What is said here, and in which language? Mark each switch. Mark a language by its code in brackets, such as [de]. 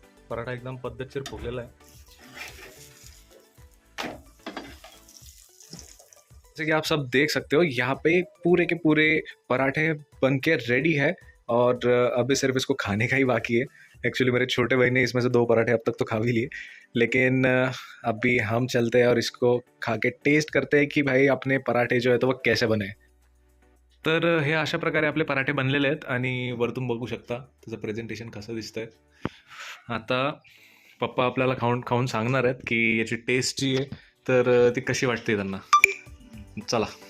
[mr] पराठा एकदम पद्धतशीर फुगलेला आहे. [hi] जैसे कि आप सब देख सकते हो, यहाँ पे पूरे के पूरे पराठे बनके रेडी है और अभी सिर्फ इसको खाने का ही बाकी है. एक्चुअली मेरे छोटे भाई ने इसमें से 2 पराठे अब तक तो खा भी लिए, लेकिन अभी हम चलते हैं और इसको खा के टेस्ट करते हैं कि भाई अपने पराठे जो है तो वो कैसे बने. [mr] तर हे अशा प्रकारे आपले पराठे बनलेले आहेत आणि वरतून बघू शकता त्याचं प्रेझेंटेशन कसं दिसतंय. आता पप्पा आपल्याला खाऊन खाऊन सांगणार आहेत की याची टेस्ट जी आहे तर ती कशी वाटते त्यांना. चला.